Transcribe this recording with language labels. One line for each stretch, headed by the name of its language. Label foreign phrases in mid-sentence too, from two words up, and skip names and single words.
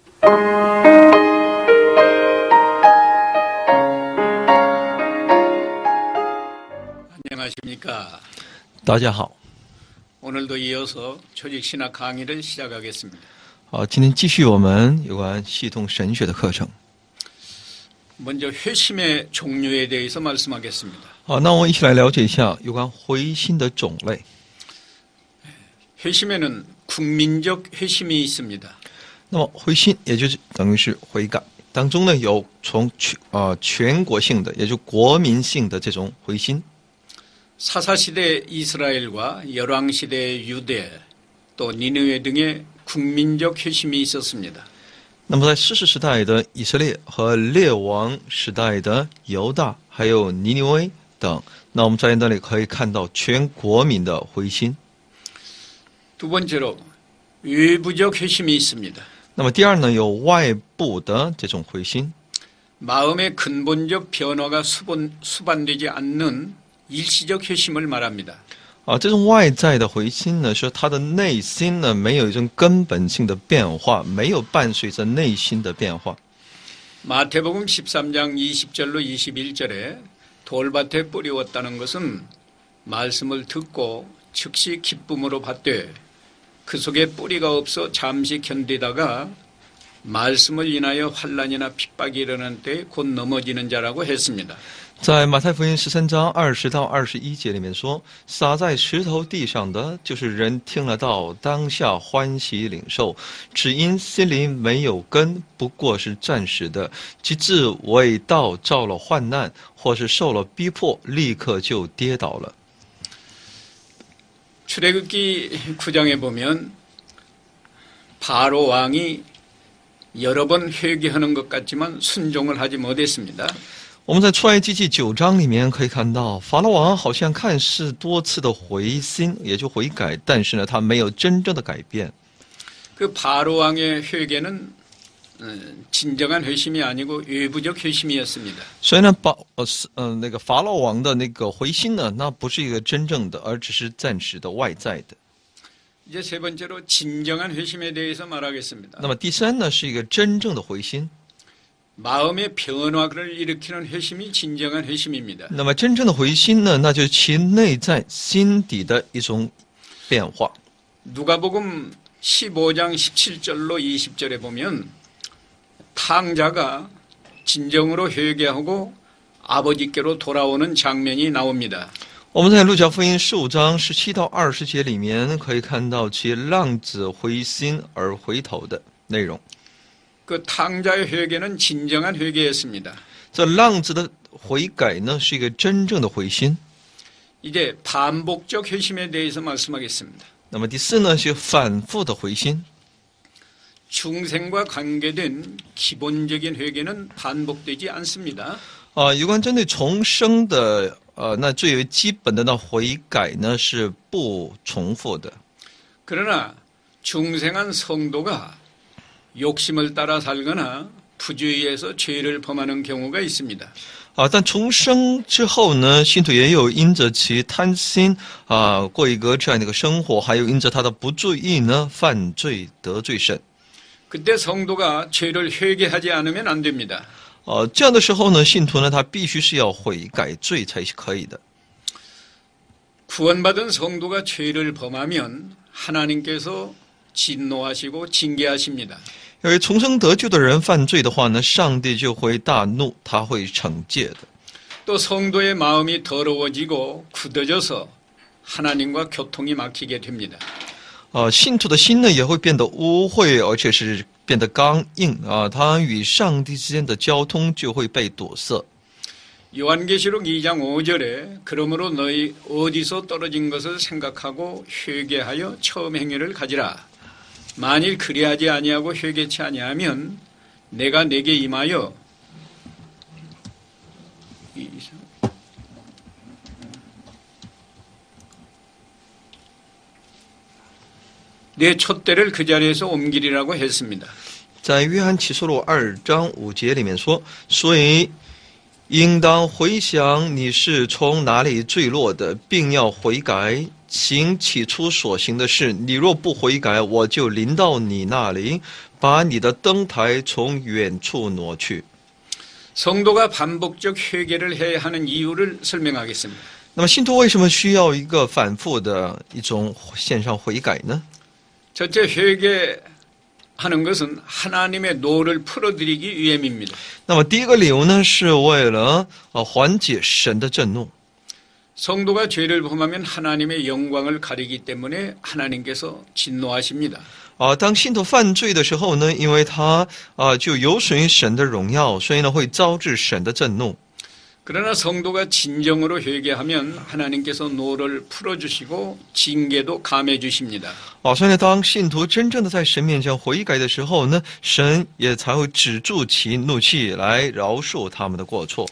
Korean: 안녕하십니까.
Chinese: 大家好，
Korean: 오늘도 이어서 조직신학 강의를 시작하겠습니다.
Chinese: 今天继续我们有关系统神学的课程。
Korean: 먼저 회심의 종류에 대해서 말씀하겠습니다.
Chinese: 那我们一起来了解一下有关回心的种类。
Korean: 회심에는 국민적 회심이 있습니다.
Chinese: 那么回心也就是等于是悔改，当中呢有从全国性的，也就国民性的这种回心。
Korean: 사사시대 이스라엘과 열왕시대 유대 또 니느웨 등의 국민적 회심이 있었습니다.
Chinese: 那么在士师时代的以色列和列王时代的犹大，还有尼尼微等，那我们在那里可以看到全国民的回心。
Korean: 두 번째로 외부적 회심이 있습니다.
Chinese: 那么第二呢，有外部的这种回心。
Korean: 마음의 근본적 변화가 수반되지 않는 일시적 회심을 말합니다.
Chinese: 这种外在的回心呢，是他的内心呢没有一种根本性的变化，没有伴随着内心的变化。
Korean: 마태복음 13장 20절로 21절에 돌밭에 뿌리웠다는 것은 말씀을 듣고 즉시 기쁨으로 받되 그 속에 뿌리가 없어 잠시 견디다가 말씀을 인하여 환난이나 핍박이 일어날 때 곧 넘어지는 자라고 했습니다.
Chinese: 在马太福音13章20到21节里面说，撒在石头地上的，就是人听了道，当下欢喜领受，只因心里没有根，不过是暂时的，及至为道遭了患难，或是受了逼迫，立刻就跌倒了。
Korean: 출애굽기 9장에 보면 바로 왕이 여러 번 회개하는 것 같지만 순종을 하지 못했습니다.
Chinese: 我们在出埃及记9章里面可以看到，法老王好像看似多次的回心，也就悔改，但是呢，他没有真正的改变。
Korean: 그 바로 왕의 회개는 진정한 회심이 아니고 외부적 회심이었습니다.
Chinese: 所以呢，那个法老王的那个回心呢，那不是一个真正的，而只是暂时的外在的。
Korean: 이제 세 번째로 진정한 회심에 대해서 말하겠습니다.
Chinese: 那么第三呢，是一个真正的回心。
Korean: 마음의 변화를 일으키는 회심이 진정한 회심입니다.
Chinese: 那么真正的回心呢，那就是其内在心底的一种变化。
Korean: 누가복음 15장 17절로 20절에 보면 탕자가 진정으로 회개하고 아버지께로 돌아오는 장면이 나옵니다.
Chinese: 我们在路加福音15章17到20节里面可以看到其浪子回心而回头的内容。
Korean: 그 탕자의 회개는 진정한 회개였습니다.
Chinese: 这浪子的悔改呢，是一个真正的回心。
Korean: 이제 반복적 회심에 대해서 말씀하겠습니다.
Chinese: 那么第四呢，是反复的回心。
Korean: 중생과 관계된 기본적인 회개는 반복되지 않습니다.
Chinese: 有关针对重生的那最为基本的那悔改呢，是不重复的。
Korean: 그러나 중생한 성도가 욕심을 따라 살거나 부주의해서 죄를 범하는 경우가 있습니다.
Chinese: 但重生之后呢，信徒也有因着其贪心过一个这样的一个生活，还有因着他的不注意呢，犯罪得罪神。
Korean: 그때 성도가 죄를 회개하지 않으면 안 됩니다.
Chinese: 这样的时候呢，信徒呢，他必须是要悔改罪才是可以的。
Korean: 구원받은 성도가 죄를 범하면 하나님께서 진노하시고 징계하십니다.
Chinese: 因为重生得救的人犯罪的话呢，上帝就会大怒，他会惩戒的。
Korean: 또 성도의 마음이 더러워지고 굳어져서 하나님과 교통이 막히게 됩니다.
Chinese: 信徒的心呢也会变得污秽，而且是变得刚硬他与上帝之间的交通就会被堵塞。
Korean: 요한계시록 2장 5절에 그러므로 너희 어디서 떨어진 것을 생각하고 회개하여 처음 행위를 가지라. 만일 그리하지 아니하고 회개치 아니하면 내가 내게 임하여 내 촛대를 그 자리에서 옮기리라고 했습니다.
Chinese: 在约翰启示录2章5节里面说，所以应当回想你是从哪里坠落的，并要悔改，行起初所行的事。你若不悔改，我就临到你那里， 把你的灯台从远处挪去。
Korean: 성도가 반복적 회개를 해야 하는 이유를 설명하겠습니다.
Chinese: 那么信徒为什么需要一个反复的一种线上悔改呢？
Korean: 첫째, 회개하는 것은 하나님의 노를 풀어드리기 위함입니다.
Chinese: 那么第一个理由呢，是为了缓解神的震怒。
Korean: 성도가 죄를 범하면 하나님의 영광을 가리기 때문에 하나님께서 진노하십니다.
Chinese: 当信徒犯罪的时候呢，因为他就有损于神的荣耀，所以呢会招致神的震怒。
Korean: 그러나 성도가 진정으로 회개하면 하나님께서 노를 풀어주시고 징계도 감해 주십니다.
Chinese: 所以呢，当信徒真正的在神面前悔改的时候呢，神也才会止住其怒气，来饶恕他们的过错。